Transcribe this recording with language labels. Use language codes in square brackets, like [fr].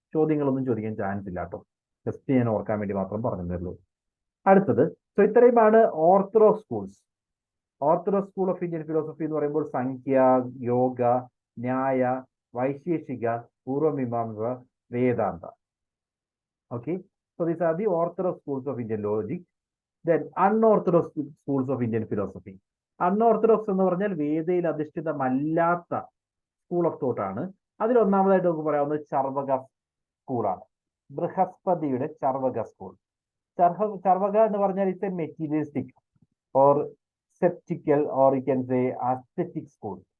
[ml] ചോദ്യങ്ങളൊന്നും ചോദിക്കാൻ ചാൻസ് ഇല്ല കേട്ടോ, ജസ്റ്റ് ഞാൻ ഓർക്കാൻ വേണ്ടി മാത്രം പറഞ്ഞതേ. അടുത്തത്, സോ ഇത്രയുമാണ് orthodox schools. Orthodox school of Indian philosophy എന്ന് പറയുമ്പോൾ സംഖ്യ, യോഗ, ന്യായ, വൈശേഷിക, പൂർവമീമാംസ, വേദാന്ത. [en] Okay, so these are the orthodox schools of Indian logic. Then unorthodox schools of Indian philosophy. [ml] Unorthodox എന്ന് പറഞ്ഞാൽ വേദയിൽ അധിഷ്ഠിതമല്ലാത്ത സ്കൂൾ ഓഫ് തോട്ട് ആണ്. അതിൽ ഒന്നാമതായിട്ട് നമുക്ക് പറയാവുന്നത് ചർവക സ്കൂളാണ്. ബൃഹസ്പതിയുടെ ചർവക സ്കൂൾ. ചർവക എന്ന് പറഞ്ഞാൽ [en] It's a materialistic or sceptical or you can say aesthetic school.